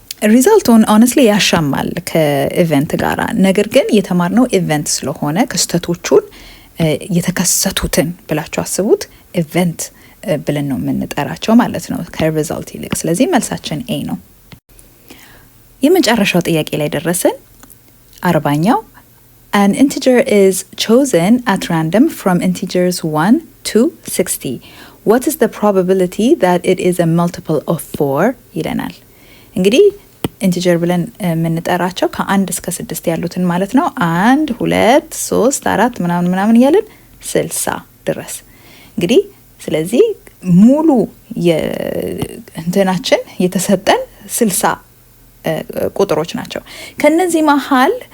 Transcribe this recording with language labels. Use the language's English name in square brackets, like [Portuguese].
[Amharic] ሪዛልቱን ሆነስትሊ ያሻማል ከኢቨንት ጋራ። ነገር ግን የተማርነው ኢቨንት ስለሆነ ክስተቶቹን የተከሰቱትን ብላችሁ አስቡት ኢቨንት ብለን ነው የምንጠራቸው ማለት ነው ከሪዛልት ይልቅ። ስለዚህ መልሳችን ኤ ነው። የመጨረሻው ጥያቄ ላይ ደረስን። 40ኛው [English] An integer is chosen at random from integers 1 to 60. What is the probability that it is a multiple of 4? [Amharic] ይለናል። እንግዲህ ኢንቲጀር ብለን የምንጠራቸው ከ1 እስከ 6 ያሉትን ማለት ነው 1 2 3 4 ምናምን እያልን 60 ድረስ እንግዲህ ስለዚህ ሙሉ የእንትናችን የተሰጠን 60 ቁጥሮች ናቸው። ከነዚህ መሃል